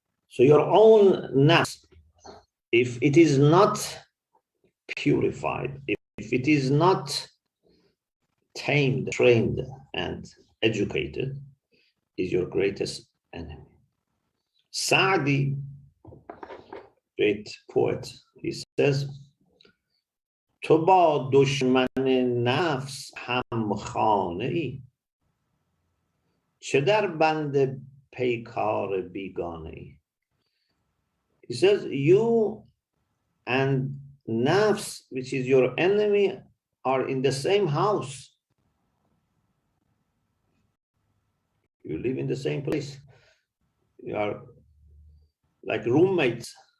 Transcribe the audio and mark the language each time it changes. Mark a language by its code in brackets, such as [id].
[en] So your own nafs, if it is not purified, if it is not tamed, trained, and educated, is your greatest enemy. [fa] Sa'di, [en] great poet, he says, [fa] تو با دشمن نفس هم خانه ای چه در بند peykar bigane. [en] He says, you and nafs, which is your enemy, are in the same house. You live in the same place. You are like roommates.